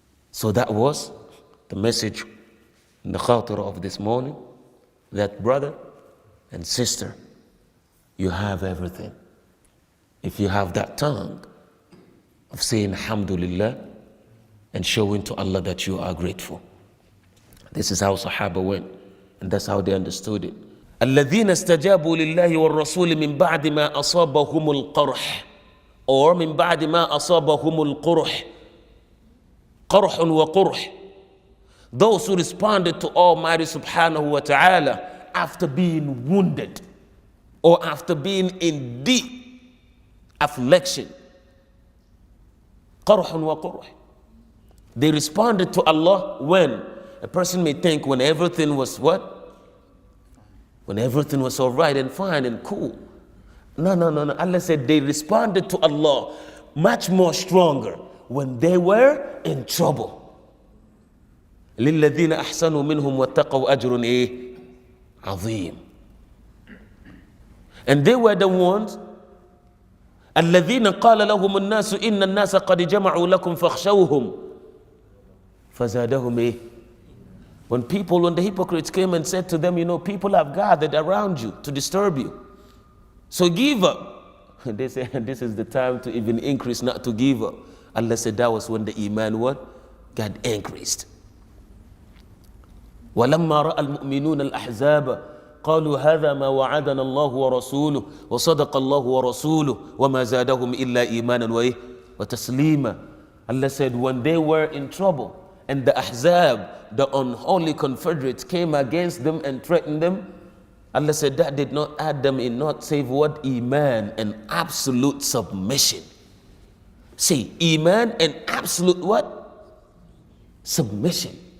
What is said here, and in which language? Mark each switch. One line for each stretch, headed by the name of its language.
English: So that was the message in the khatira of this morning, that brother and sister, you have everything. If you have that tongue of saying Alhamdulillah and showing to Allah that you are grateful. This is how Sahaba went, and that's how they understood it.
Arabic: الذين استجابوا لله والرسول من بعد ما أصابهم القرح,
English: or
Arabic: من بعد ما أصابهم القرح, قرح وقرح.
English: Those who responded to Almighty Subhanahu wa Ta'ala after being wounded or after being in deep affliction.
Arabic: قرح وقرح.
English: They responded to Allah when? A person may think when everything was what? When everything was all right and fine and cool. No. Allah said they responded to Allah much more stronger when they were in trouble.
Arabic: لِلَّذِينَ أَحْسَنُوا مِنْهُمْ وَاتَّقَوْا أَجْرٌ عَظِيمٌ.
English: And they were the ones
Arabic: الَّذِينَ قَالَ لَهُمُ النَّاسُ إِنَّ النَّاسَ قَدْ جَمَعُوا لَكُمْ فَاخْشَوْهُمْ فَزَادَهُمْ.
English: When the hypocrites came and said to them, people have gathered around you to disturb you, so give up. They said, this is the time to even increase, not to give up. Allah said that was when the iman got increased.
Arabic: وَلَمَّا رَأَى الْمُؤْمِنُونَ الْأَحْزَابَ قالوا هذا ما وعدنا الله ورسوله وصدق الله ورسوله وما زادهم إلا إيمانا وتسليما.
English: Allah said when they were in trouble and the Ahzab, the unholy confederates, came against them and threatened them, Allah said that did not add them in not save what? Iman and absolute submission. See, Iman and absolute what? Submission.